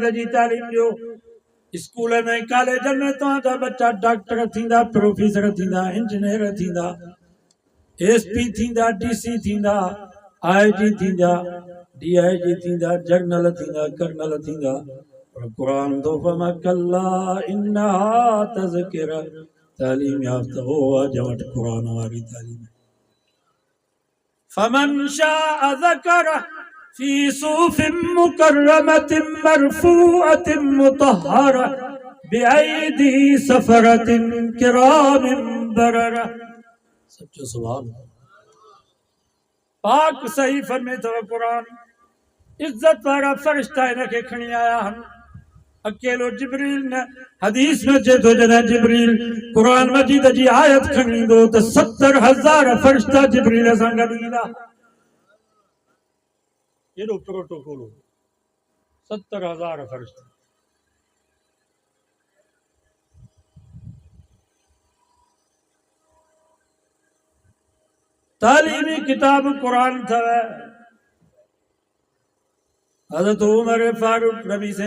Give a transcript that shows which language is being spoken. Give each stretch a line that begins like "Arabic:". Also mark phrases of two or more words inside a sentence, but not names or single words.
Sindhi: जी तालीम ॾियो स्कूल में कॉलेजनि में तव्हांजा बच्चा डॉक्टर थींदा प्रोफेसर थींदा इंजीनियर थींदा एसपी थींदा डीसी थींदा आईजी थींदा डीआईजी थींदा जनरल थींदा कर्नल थींदा पर क़ुरान तो
Arabic: فما كلا إنها تذكرة
Sindhi: तालीम याफ़्ता हो जंहिं वटि क़ुरान वारी तालीम
Arabic: فمن شاء ذكره في صحف مكرمة مرفوعة مطهرة بأيدي سفرة كرام بررة
Sindhi: सच्चो सुभान पाक सहीफ़न में अथव क़ुरान इज्जत वारा फ़रिश्ता हिनखे खणी आया आहिनि अकेलो जिब्रील न हदीस में अचे थो जॾहिं जिब्रील क़ुरान मजीद जी आयत खणी ईंदो त 70,000 फ़रिश्ता जिब्रील सां गॾु ईंदा एॾो प्रोटोकॉल 70,000 फ़रिश्ता तालीमी किताब क़ुरान अथव हज़रत उमर फारूक नबी से